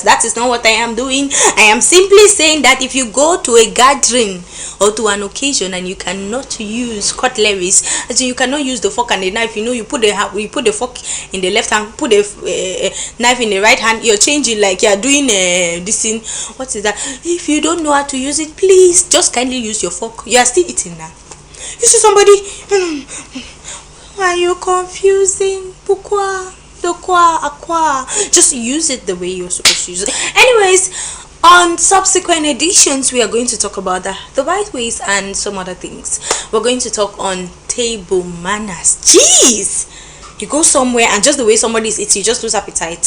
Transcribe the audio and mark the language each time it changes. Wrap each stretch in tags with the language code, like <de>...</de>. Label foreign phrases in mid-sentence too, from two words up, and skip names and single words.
<en>That is not what I am doing. I am simply saying that if you go to a gathering or to an occasion and you cannot use cutleries, as in you cannot use the fork and the knife, you put the fork in the left hand, put the knife in the right hand, you're changing like you're doing this thing. What is that? If you don't know how to use it, please just kindly use your fork. You are still eating now. You see somebody, why are you confusing?</en> <fr>Pourquoi? De quoi? À quoi?</fr> <en>Just use it the way you're supposed to use it. Anyways, on subsequent editions, we are going to talk about the right ways and some other things. We're going to talk on table manners. Jeez! You go somewhere and just the way somebody is eating, you just lose appetite.</en>